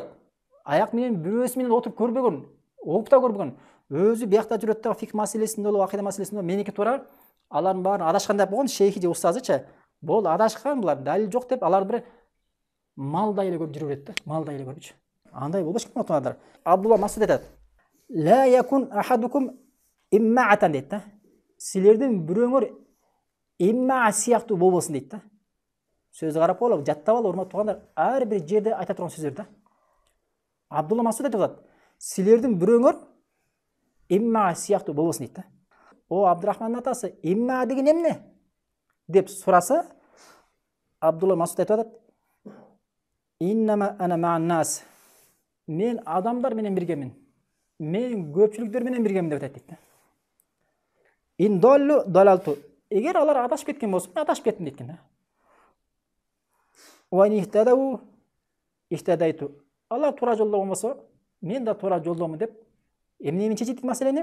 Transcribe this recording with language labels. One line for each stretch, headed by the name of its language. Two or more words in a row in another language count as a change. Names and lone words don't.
Kyrgyz: Аяк менен бирөөсү менен отуруп көрбөгөн, окуп та көрбөгөн. Өзү биякта жүрөт да, фик маселесинде болобу, акыйда маселесинде, меники туура, алардын баарын адашкан деп болгон шейхи же устазычы. Бул адашкан, булар далил жок деп, алар бир малдай эле көрүп жүрө берет да, малдай эле көрүчү. Андай болбош керек отунадар. Абдулла Масуд айтат:
Arabic: "لا يكن أحدكم إمعة"
Kyrgyz: дейт да. Силердин бирөөңөр имма сыяктуу болбосун дейт да. Сөздү карап алып, жаттап алып, урматтуу туугандар, ар бир жерде айта турган сөздөр да. Абдулла Масуд айтып атат: "Силердин бирөөңөр имма сыяктуу болбосун" дейт да. О Абдурахмандын атасы, имма деген эмне деп сураса, Абдулла Масуд айтып атат:
Arabic: "إنما أنا مع الناس."
Kyrgyz: Мен адамдар менен биргемин. Мен көпчүлүктөр менен биргемин деп айтат дейт.
Arabic: إن ضلوا ضللت.
Kyrgyz: Эгер алар адашып кеткен болсо, мен адашып кеттим дейт да.
Arabic: وإن اهتدوا اهتديت.
Kyrgyz: Алар туура жолдо болмосо, мен да туура жолдомун деп эмне менен чечет маселени?